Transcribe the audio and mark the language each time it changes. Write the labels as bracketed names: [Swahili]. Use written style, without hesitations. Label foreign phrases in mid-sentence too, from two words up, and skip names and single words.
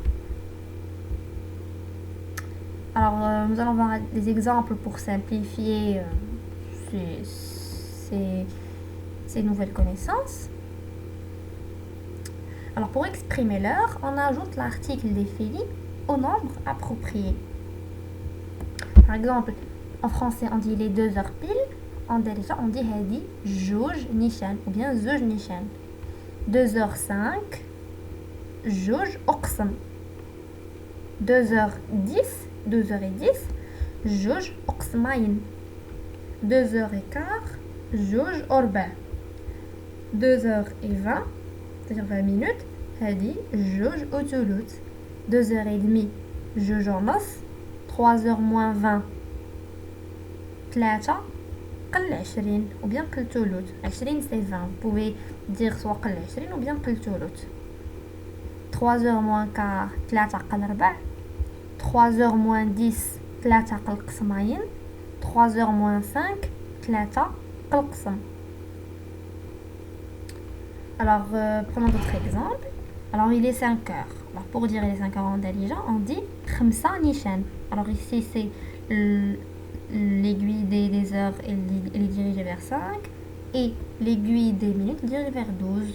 [French] Alors nous allons voir des exemples pour simplifier ces nouvelles connaissances. Alors pour exprimer l'heure, on ajoute l'article défini au nombre approprié. Par exemple, en français on dit les 2 heures pile, en darija on dit [Arabic] هادي جوج نيشان [French] ou bien [Arabic] زوج نيشان. 2h05, جوج وقسم. 2h10, 2h10, جوج وقسمين. 2h15, جوج وربع. [French] 2h20, c'est-à-dire 20 minutes, [Arabic] هادي جوج وثلث. 2h30, جوج ونص. [French] 3h moins 20, 3 قل 20 ou bien [Arabic] قل ثلث. [French] 20 c'est 20, vous pouvez dire soit قل 20 ou bien [Arabic] قل ثلث. [French] 3h moins quart, 3 قل 4. 3h moins 10, 3 [Arabic] قل قسمين. [French] 3h moins 5, 3 قل قسم. Alors prenons d'autres exemples. Alors il est 5 heures. Alors pour dire les 5 heures en intelligent, on dit 5 nishan. Alors ici c'est l'aiguille des heures, elle est dirigée vers 5 et l'aiguille des minutes dirigée vers 12.